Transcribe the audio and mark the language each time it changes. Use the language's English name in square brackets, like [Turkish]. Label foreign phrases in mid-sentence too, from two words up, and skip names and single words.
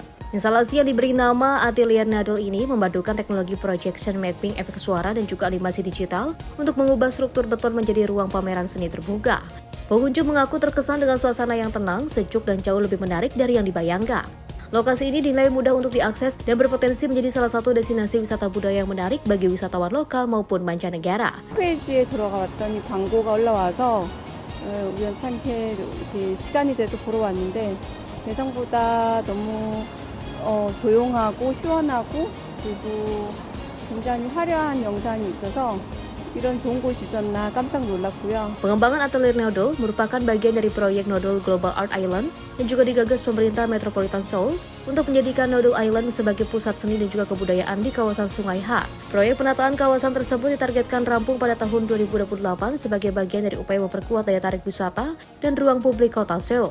[Indonesian] Instalasi yang diberi nama Atelier Noodle ini memadukan teknologi [English] projection mapping, [Indonesian] efek suara, dan juga animasi digital untuk mengubah struktur beton menjadi ruang pameran seni terbuka. Pengunjung mengaku terkesan dengan suasana yang tenang, sejuk, dan jauh lebih menarik dari yang dibayangkan. Lokasi ini dinilai mudah untuk diakses dan berpotensi menjadi salah satu destinasi wisata budaya yang menarik bagi wisatawan lokal maupun mancanegara. [Korean] 페이지에 들어가 봤더니 광고가 올라와서 우연찮게 이렇게 시간이 돼서 보러 왔는데 예상보다 너무 조용하고 시원하고 그리고 굉장히 화려한 영상이 있어서 이런 좋은 곳이 있었나 깜짝 놀랐고요. [Indonesian] Pengembangan Atelier Noodle merupakan bagian dari proyek Noodle Global Art Island yang juga digagas pemerintah Metropolitan Seoul untuk menjadikan Noodle Island sebagai pusat seni dan juga kebudayaan di kawasan Sungai Ha. Proyek penataan kawasan tersebut ditargetkan rampung pada tahun 2028 sebagai bagian dari upaya memperkuat daya tarik wisata dan ruang publik kota Seoul.